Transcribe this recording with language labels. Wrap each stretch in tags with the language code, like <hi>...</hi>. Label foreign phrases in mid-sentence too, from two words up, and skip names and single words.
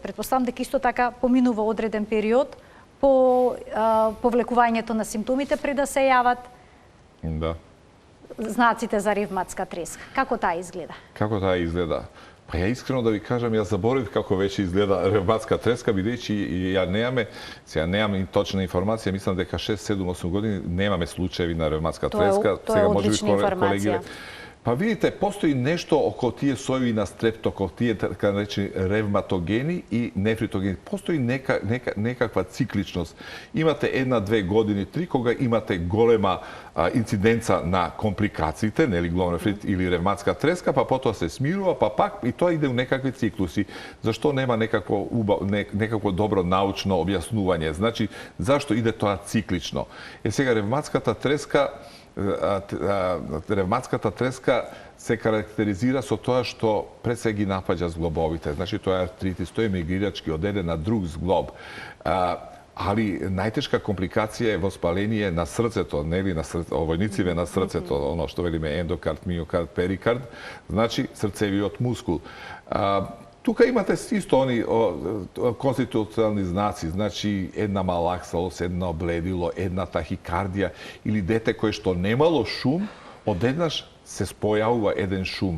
<mk>Претпоставам дека исто така поминува одреден период по повлекувањето на симптомите пред да се јават знаците за ревматска треска. Како таа изгледа? Како таа изгледа? Па ја искрено да ви кажам, ја заборив како веќе изгледа ревматска треска, бидејќи ја немаме точна информација, мислам дека 6, 7, 8 години немаме случаеви на ревматска треска. Тоа е одлична информација. Па видите, постоји нешто око тије сојеви на стрептокок, тије тако рећи ревматогени и нефритогени. Постоји некаква цикличност. Имате 1, 2 године, 3, кога имате голема инциденца на компликације, или гломерофлит или ревматска треска, па потом се смирува, па пак и то иде у некакве циклуси. Зашто нема некакво добро научно објаснување? Значи, зашто иде то циклично? Jer сега ревматската треска се карактеризира со тоа што пред се ги напаѓа зглобовите. Значи, тоа е артритис, тој е мигрирачки, оделе на друг зглоб. Али најтежка компликација је воспаление на срцето, нели на овојнициве на срцето, оно што велиме ендокард, миокард, перикард, значи срцевиот мускул. Тука имате исто они конституционални знаци, значи една малаксалост, една обледило, една тахикардија или дете кое што немало шум, одеднаш се спојавува еден шум.</mk>